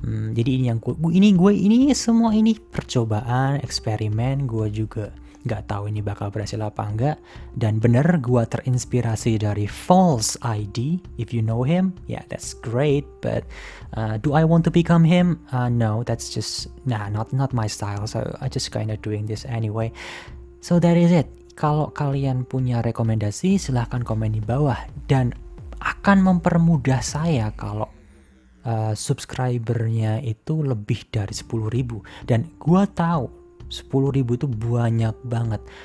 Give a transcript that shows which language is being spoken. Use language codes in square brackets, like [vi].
[id] Jadi ini yang ini semua ini percobaan eksperimen. Gue juga nggak tahu ini bakal berhasil apa enggak. Dan bener gue terinspirasi dari False ID. [en] If you know him, yeah, that's great. But do I want to become him? No, that's just not my style. So I just kinda doing this anyway. So that is it. [id] Kalau kalian punya rekomendasi, silahkan komen di bawah dan akan mempermudah saya kalau subscribernya itu lebih dari 10.000. Dan gua tahu 10.000 itu banyak banget.